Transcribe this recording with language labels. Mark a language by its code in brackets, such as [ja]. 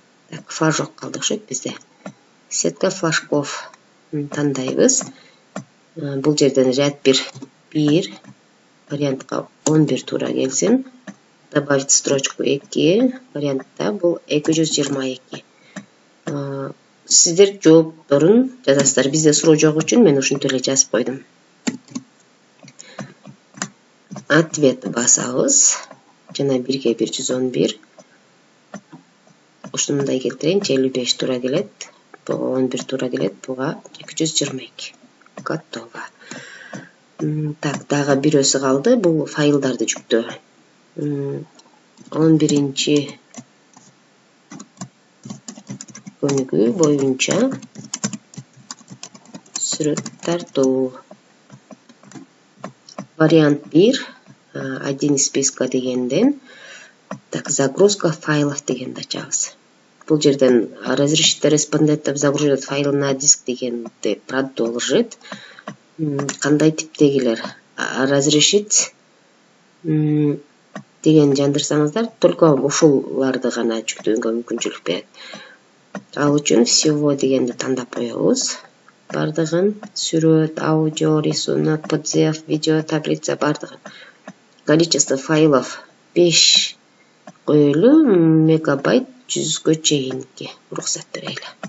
[ky] Так, флажок калды окшойт бизде. [ru] Сетка флажков [ky] тандайбыз. Бул жерден ряд 1 вариантка 11 туура келсин. [ru] Добавить строчку [ky] 2 вариантта бул 222. Сиздер жоопторун жазасыздар. Бизде суроо жок үчүн мен ушинтип эле жазып койдум. Ответ басабыз. Жана 1ге 111. Ушундай келтирейинчи, 55 туура келет. Буга 11 туура келет. Буга 222. [ru] Готово. [ky] Так, дагы бирөөсү калды. Бул файлдарды жүктөө. 11-чи көнүгүү боюнча сүрөт тартуу. [ru] Вариант 1 один из списка [ky] дегенден, [ru] так, загрузка файлов [ky] дегенди ачабыз. Бул жерден [ru] разрешите респондентов загружать файл на диск [ky] дегенди продолжить. Кандай типтегилер? [ru] Разрешить [ky] деген жандырсаңыздар, [ru] только [ky] ушуларды гана жүктөөнгө мүмкүнчүлүк берет. Ал үчүн [ru] всего [ky] дегенди тандап коебуз. бардыгын, сүрөт, аудио, рисунок, PDF, видео, таблица бардыгын. [ru] Количество файлов [ky] 5 мегабайт 100га чейинки уруксат берели.